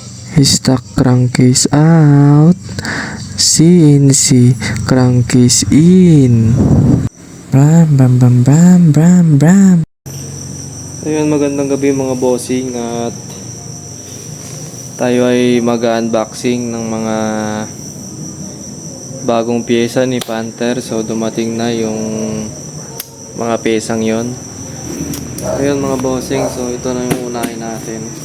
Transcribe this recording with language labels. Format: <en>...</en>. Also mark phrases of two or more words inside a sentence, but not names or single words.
<en>Stock crankcase out. CNC crankcase in. Bram bram bram bram bram bram.</en> <tl>Ayun, magandang gabi mga bossing, at tayo ay mag-unboxing ng mga bagong pyesa ni Panther. So dumating na yung mga pyesang yon. Ayun mga bossing, so ito na yung unahin natin.</tl>